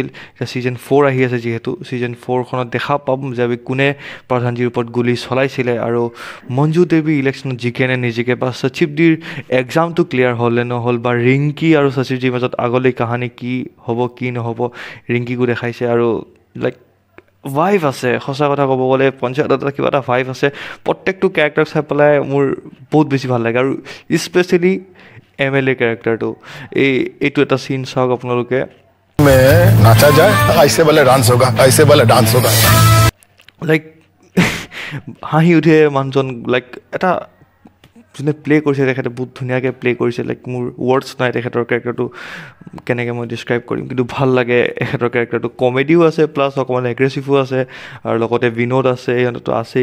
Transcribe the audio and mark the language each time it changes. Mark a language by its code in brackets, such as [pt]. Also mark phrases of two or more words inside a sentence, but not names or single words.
[as] এতিয়া ছিজন 4 আহি আছে, যিহেতু ছিজন 4খনত দেখা পাম যে কোনে প্ৰধানজীৰ ওপৰত গুলী চলাইছিলে, আৰু মঞ্জু দেৱী ইলেকশ্যনত জিকে নে নিজিকে, বা সচিবজীৰ এক্সামটো ক্লিয়াৰ হ'ল নে নহ'ল, বা ৰিংকি আৰু সচিবজীৰ মাজত আগলৈ কাহানী কি হ'ব কি নহ'ব, ৰিংকিকো দেখাইছে। আৰু [en] like vibe [as] আছে, সঁচা কথা ক'ব গ'লে পঞ্চায়তত কিবা এটা ভাইভ আছে। প্ৰত্যেকটো কেৰেক্টাৰ চাই পেলাই মোৰ বহুত বেছি ভাল লাগে, আৰু স্পেচিয়েলি MLA কেৰেক্টাৰটো। এইটো এটা চিন চাওক আপোনালোকে। নাচা যায় [hi] ऐसे वाले डांस होगा, ऐसे वाले डांस होगा। [as] লাইক হাঁহি উঠে মানুহজন। লাইক এটা যোনে প্লে কৰিছে তেখেতে বহুত ধুনীয়াকৈ প্লে কৰিছে। লাইক মোৰ ৱৰ্ডছ নাই তেখেতৰ কেৰেক্টাৰটো কেনেকৈ মই ডিছক্ৰাইব কৰিম, কিন্তু ভাল লাগে এখেতৰ কেৰেক্টাৰটো। কমেডিও আছে, প্লাছ অকণমান এগ্ৰেছিভো আছে, আৰু লগতে বিনোদ আছে, সিহঁততো আছেই।